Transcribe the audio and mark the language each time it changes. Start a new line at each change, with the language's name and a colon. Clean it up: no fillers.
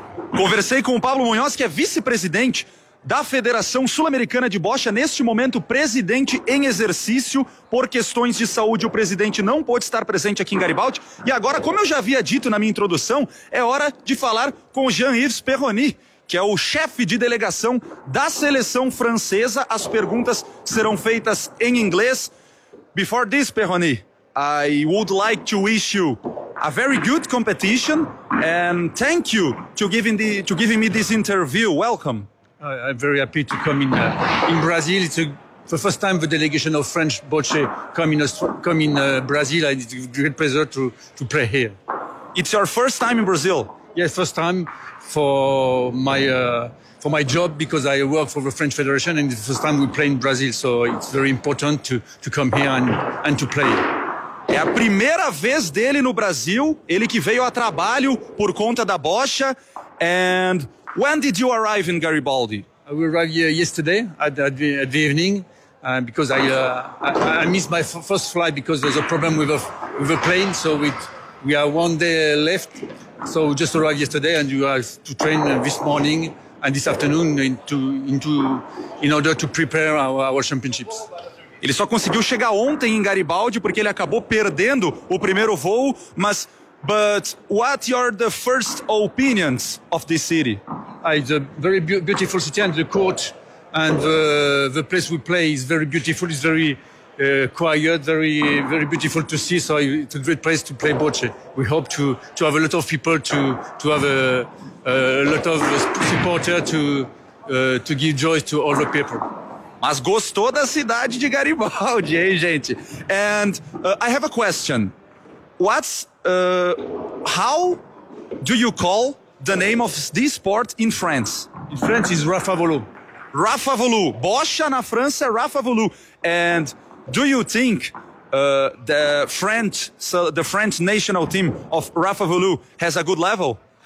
Portuguese: Conversei com o Pablo Muñoz, que é vice-presidente da Federação Sul-Americana de Bocha, neste momento presidente em exercício. Por questões de saúde, o presidente não pôde estar presente aqui em Garibaldi. E agora, como eu já havia dito na minha introdução, é hora de falar com Jean-Yves Perroni, que é o chefe de delegação da seleção francesa. As perguntas serão feitas em inglês.
English: Before this, Perroni, I would like to wish you a very good competition and thank you to giving me this interview. Welcome. I'm very happy to come in Brazil. It's the first time the delegation of French Bocce come in Brazil. And it's a great pleasure to play here. It's your first time in Brazil? Yes, first time for my job, because I work for the French Federation, and it's the first time we play in Brazil. So it's very important to come here and to play.
Portuguese: É a primeira vez dele no Brasil. Ele que veio a trabalho por conta da Bocha.
English: And when did you arrive in Garibaldi? We arrived here yesterday at the evening, because I missed my first flight because there's a problem with a plane. So we are one day left. So we just arrived yesterday, and you have to train this morning and this afternoon in order to prepare our championships.
Portuguese: Ele só conseguiu chegar ontem em Garibaldi porque ele acabou perdendo o primeiro voo, mas...
English: But what are the first opinions of this city? It's a very beautiful city, and the court and the place we play is very beautiful. It's very quiet, very, very beautiful to see. So it's a great place to play bocce. We hope to have a lot of people, to have a lot of supporters to give joy to all the people.
Portuguese: Mas gostou da cidade de Garibaldi, hein, gente?
English: And I have a question. What's how do you call the name of this sport in France? In France is Rafa Volu.
Portuguese: Rafa Volu. Bocha na França, Rafa Volu.
English: And do you think the French national team of Rafa Volu has a good level?